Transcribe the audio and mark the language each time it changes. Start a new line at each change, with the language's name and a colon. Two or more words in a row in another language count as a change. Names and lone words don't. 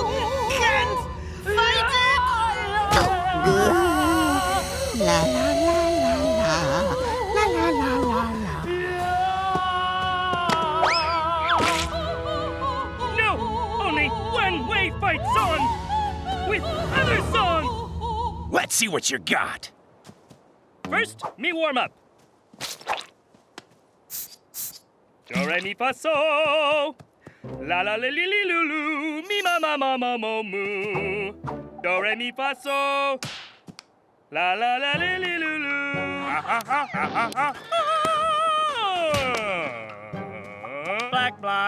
English: Can't fight it. La la la la la la la la. No, only one-way fight song with other song. Let's see what you got. First, me warm up. Do re mi fa so. La la li li li lu lu. Mi ma ma ma ma mo mu. Do re mi fa so. La la la li li lu lu. Ha ha ha ha ha ha. Black block.